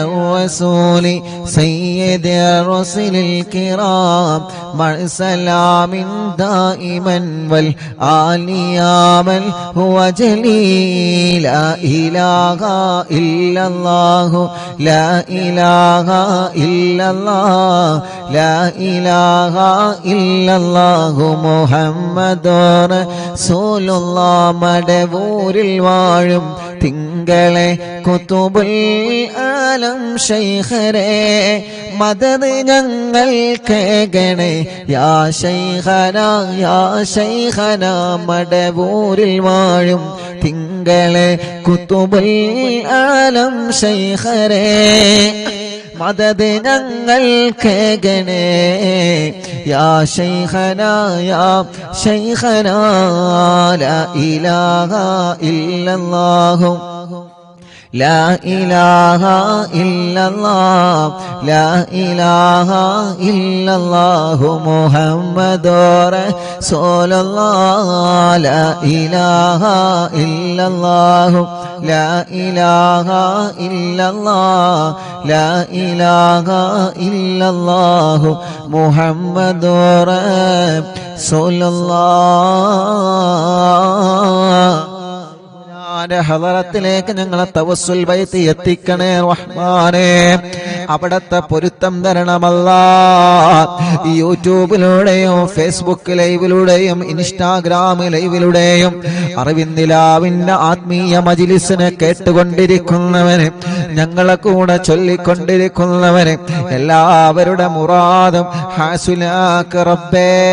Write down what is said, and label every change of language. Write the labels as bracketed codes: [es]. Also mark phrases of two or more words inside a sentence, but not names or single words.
[ar] الرسول سيد الرسل الكرام مع سلام دائما والآل يا من هو جليل لا إله إلا الله لا إله إلا الله لا إله إلا الله محمد رسول الله [ml] മടവൂരിൽ വാഴും തിങ്കളെ കുതുബുൽ ആലം ശൈഖരേ മദദ് ഞങ്ങൾ കേകണേ യാ ശൈഖന മടവൂരിൽ വാഴും തിങ്കളെ [ar] قطب العالم [ml] ശൈഖരേ മദദ് ഞങ്ങൾ കേകണേ യാ ശൈഖന [ar] لا إله إلا الله لا إله إلا الله لا إله إلا الله محمد رسول الله لا إله إلا الله لا إله إلا الله لا إله إلا الله محمد رسول [ml] الله ഹളറത്തിലേക്ക് ഞങ്ങളെ തവസ്സുൽ ബൈത്ത് എത്തിക്കണേ റഹ്മാനേ അവിടത്തെ പൊരുത്തം തരണമല്ലാ യൂട്യൂബിലൂടെയും ഫേസ്ബുക്ക് ലൈവിലൂടെയും ഇൻസ്റ്റാഗ്രാം ലൈവിലൂടെയും അറിവിന്ദിലാവിന്റെ ആത്മീയ മജ്ലിസിനെ കേട്ടുകൊണ്ടിരിക്കുന്നവന് ഞങ്ങളെ കൂടെ ചൊല്ലിക്കൊണ്ടിരിക്കുന്നവന് എല്ലാവരുടെ മുറാദും ഹാസുലാക്ക് റബ്ബേ